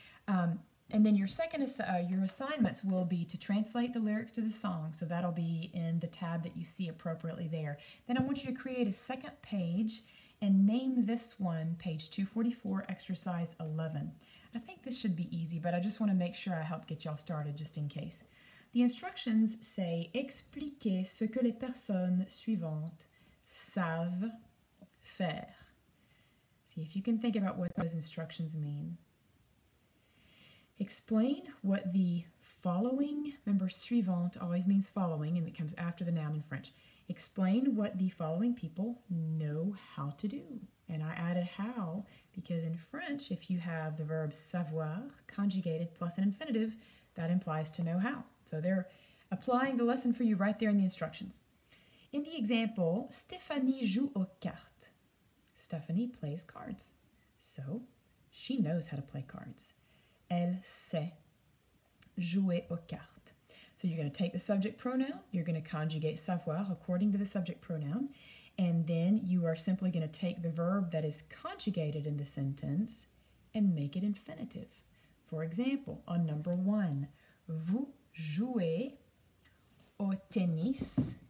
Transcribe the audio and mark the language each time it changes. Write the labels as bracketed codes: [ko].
[en] And then your your assignments will be to translate the lyrics to the song, so that'll be in the tab that you see appropriately there. Then I want you to create a second page and name this one page 244, exercise 11. I think this should be easy, but I just want to make sure I help get y'all started just in case. The instructions say [fr] expliquez ce que les personnes suivantes savent faire. [en] See if you can think about what those instructions mean. Explain what the following, remember suivante always means following and it comes after the noun in French. Explain what the following people know how to do. And I added how because in French, if you have the verb savoir conjugated plus an infinitive, that implies to know how. So they're applying the lesson for you right there in the instructions. In the example, [fr] Stéphanie joue aux cartes. [en] Stephanie plays cards. So she knows how to play cards. [fr] Elle sait jouer aux cartes. [en] So you're going to take the subject pronoun, you're going to conjugate savoir according to the subject pronoun, and then you are simply going to take the verb that is conjugated in the sentence and make it infinitive. For example, on number 1, [fr] vous jouez au tennis.